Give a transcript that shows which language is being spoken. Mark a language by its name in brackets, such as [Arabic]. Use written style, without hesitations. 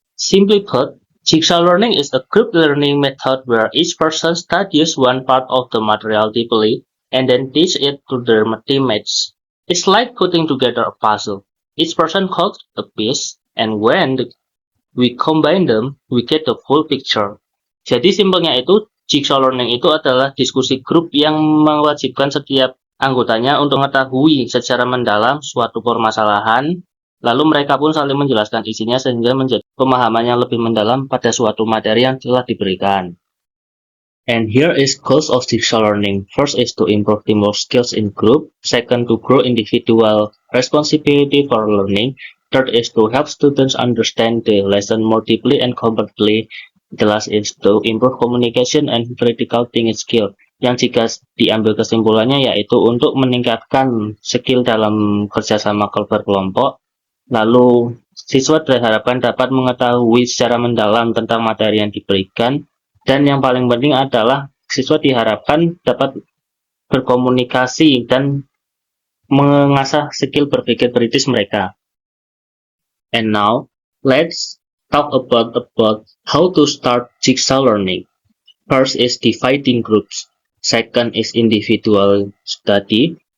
[English] Simply put, jigsaw learning is a group learning method where each person studies one part of the material deeply and then teach it to their teammates. It's like putting together a puzzle. Each person holds a piece, and when we combine them, we get the full picture. [Indonesian] Jadi simpelnya itu, jigsaw learning itu adalah diskusi grup yang mewajibkan setiap anggotanya untuk mengetahui secara mendalam suatu permasalahan, lalu mereka pun saling menjelaskan isinya sehingga menjadi pemahaman yang lebih mendalam pada suatu materi yang telah diberikan. [English] And here is goals of jigsaw learning. First is to improve teamwork skills in group. Second, to grow individual responsibility for learning. Third is to help students understand the lesson more deeply and completely. The last is to improve communication and critical thinking skill. [Indonesian] Yang jika diambil kesimpulannya yaitu untuk meningkatkan skill dalam kerjasama berkelompok. Lalu siswa diharapkan dapat mengetahui secara mendalam tentang materi yang diberikan. Dan yang paling penting adalah siswa diharapkan dapat berkomunikasi dan mengasah skill berpikir kritis mereka. [English] And now, let's talk about how to start jigsaw learning. First is dividing groups. Second is individual study.